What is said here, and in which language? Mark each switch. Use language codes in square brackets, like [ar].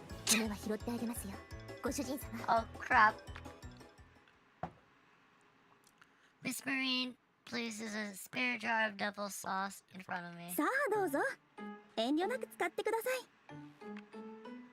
[ja] 骨は拾ってあげますよ、ご主人様。 [en] Oh crap. Miss Marine places a spare jar of double sauce in front of me. [ja] さあどうぞ。遠慮なく使ってください。